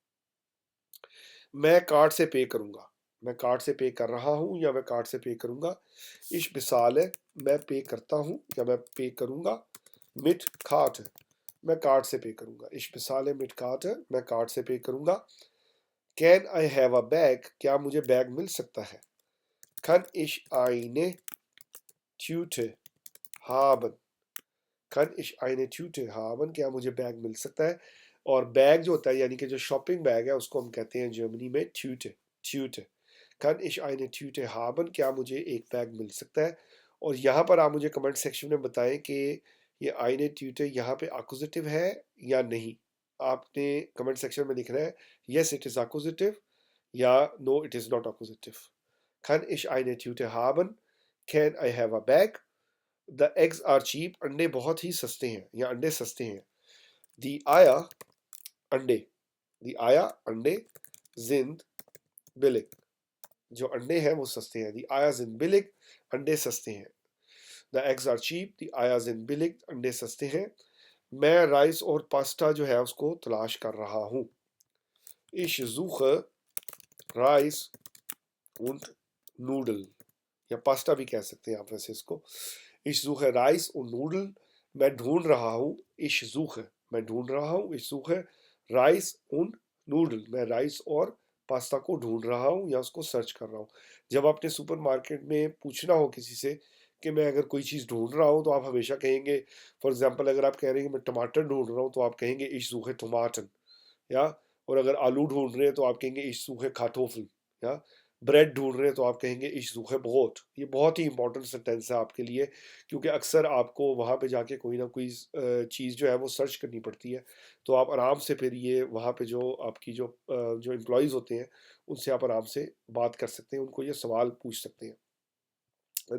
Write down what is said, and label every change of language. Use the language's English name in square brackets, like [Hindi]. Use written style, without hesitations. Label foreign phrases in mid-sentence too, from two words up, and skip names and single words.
[Hindi] मैं कार्ड से पे करूँगा, मैं कार्ड से पे कर रहा हूँ या मैं कार्ड से पे करूँगा। इस मिसाल है, मैं पे करता हूँ या मैं पे करूँगा। [German] mit Karte, [Hindi] मैं कार्ड से पे करूँगा। इस मिसाल है [German] mit Karte, [Hindi] मैं कार्ड से पे करूँगा। [English] can I have a bag, [Hindi] क्या मुझे बैग मिल सकता है। [German] Kann ich eine Tüte haben, kann ich eine Tüte haben, [Hindi] क्या मुझे बैग मिल सकता है। और बैग जो होता है यानी कि जो [English] shopping bag [Hindi] है उसको हम कहते हैं जर्मनी में [German] Tüte, Tüte. kann ich eine Tüte haben, [Hindi] क्या मुझे एक बैग मिल सकता है। और यहाँ पर आप मुझे [English] comment section [Hindi] में बताएं कि ये [German] eine Tüte [Hindi] यहाँ पे एक्कुजेटिव है या नहीं। [English] आपने comment section [Hindi] में लिखना है [English] yes it is accusative या no it is not accusative। [German] kann ich eine Tüte haben, [English] can I have a bag, the eggs are cheap, [Hindi] अंडे बहुत ही सस्ते हैं या अंडे सस्ते हैं। [German] die Eier, अंडे, die Eier, अंडे, sind billig, [Hindi] जो अंडे हैं वो सस्ते हैं। [German] die Eier sind billig, [Hindi] अंडे सस्ते हैं। [English] the eggs are cheap, [German] die Eier sind billig, [Hindi] अंडे सस्ते हैं। मैं राइस और पास्ता जो है उसको तलाश कर रहा हूँ। [German] ich suche Reis und Nudeln, [Hindi] या पास्ता भी कह सकते हैं आप वैसे इसको। [German] ich suche Reis und Nudeln, [Hindi] मैं ढूंढ रहा हूँ। [German] ich suche, [Hindi] मैं ढूंढ रहा हूँ। [German] ich suche Reis und Nudeln, [Hindi] मैं राइस और पास्ता को ढूंढ रहा हूँ या उसको सर्च कर रहा हूँ। जब आपने सुपरमार्केट में पूछना हो किसी से कि मैं अगर कोई चीज़ ढूंढ रहा हूँ तो आप हमेशा कहेंगे, [English] for example [Hindi] अगर आप कह रहे हैं कि मैं टमाटर ढूंढ रहा हूँ तो आप कहेंगे [German] ich suche Tomaten, [Hindi] या और अगर आलू ढूंढ रहे हैं तो आप कहेंगे [German] ich suche Kartoffeln, [Hindi] या ब्रेड ढूंढ रहे हैं तो आप कहेंगे [German] ich suche Brot। [Hindi] ये बहुत ही [English] important sentence [Hindi] है आपके लिए, क्योंकि अक्सर आपको वहाँ पे जाके कोई ना कोई चीज़ जो है वो सर्च करनी पड़ती है। तो आप आराम से फिर ये वहाँ पे जो आपकी जो एम्प्लॉयज़ होते हैं उनसे आप आराम से बात कर सकते हैं, उनको ये सवाल पूछ सकते हैं।